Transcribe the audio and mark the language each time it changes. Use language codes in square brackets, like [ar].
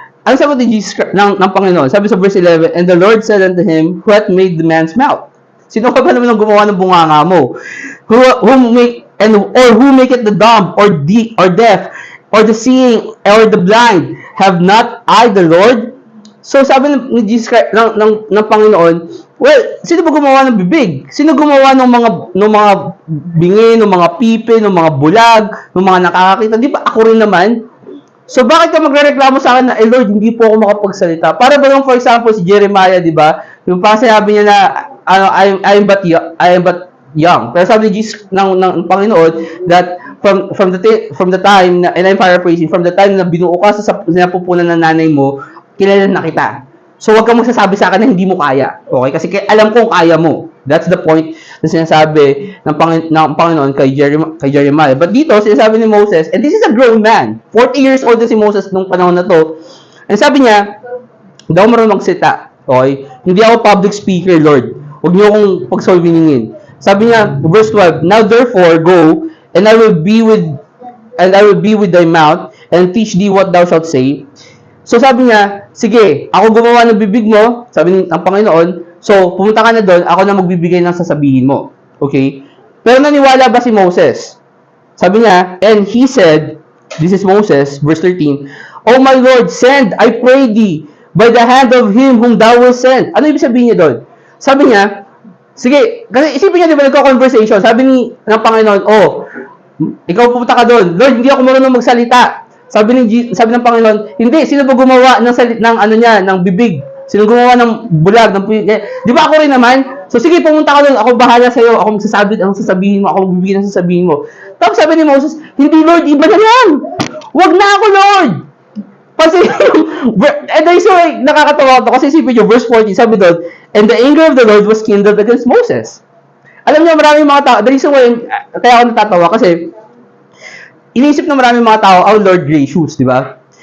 [tl] Ang sabi ni Jesus ng Panginoon, sabi sa [en] verse 11, and the Lord said unto him, who hath made the man's mouth? [tl] Sino ka ba naman ang gumawa ng bunganga mo? [en] Who make it the dumb, or deaf, or the seeing, or the blind? Have not I the Lord? [tl] So sabi ni Jesus ng Panginoon, well, sino ba gumawa ng bibig? Sino gumawa ng mga bingi, ng mga pipe, ng mga bulag, ng mga nakakakita? Di ba ako rin naman? So bakit ka magrereklamo sa akin na, Lord, hindi po ako makapagsalita? Para ba yung, for example, si Jeremiah, di ba? Yung parang sinabi niya na, [en] I am but young. [tl] Pero sabi ni Jesus ng Panginoon that from the time na, [en] and I'm paraphrasing, [tl] from the time na binuo ka sa napupunan ng nanay mo, kilala na kita. So, wag kang magsasabi sa akin na hindi mo kaya. Okay? Kasi alam kong kaya mo. That's the point na sinasabi ng Panginoon kay Jeremiah. [en] But dito, [tl] sinasabi ni Moses, [en] and this is a grown man. [tl] 40 years old na si Moses nung panahon na to. And sabi niya, hindi ako marunong magsita. Okay? Hindi ako public speaker, Lord. Huwag niyo akong pagsolviningin. Sabi niya, [en] verse 12, now therefore go, and I will be with thy mouth, and teach thee what thou shalt say. [tl] So sabi niya, sige, ako gumawa ng bibig mo, sabi ng Panginoon, so pumunta ka na doon, ako na magbibigay ng sasabihin mo. Okay? Pero naniwala ba si Moses? Sabi niya, [en] and he said, this is Moses, verse 13, O my Lord, send, I pray thee, by the hand of him whom thou wilt send. [tl] Ano ibig sabihin niya doon? Sabi niya, sige, kasi isipin niya, di ba, nagko-conversation, sabi ng Panginoon, oh, ikaw pupunta ka doon, Lord, hindi ako marunong magsalita. Sabi ng Panginoon, hindi, sino ba gumawa ng bibig? Sino gumawa ng bulag? Di ba ako rin naman? So sige, pumunta ka doon, ako bahala sa iyo, ako magsasabi ang sasabihin mo, ako magbibigay ng sasabihin mo. Tapos sabi ni Moses, hindi Lord, iba na yan. Wag na ako, Lord. [en] Kasi, and I so nakakatawa to, [tl] kasi isipin nyo, [en] verse 14, sabi doon, and the anger of the Lord was kindled against Moses. [tl] Alam niyo, maraming mga tao, the reason why, kaya ako natatawa, kasi, iniisip na maraming mga tao, oh, Lord gracious, di ba?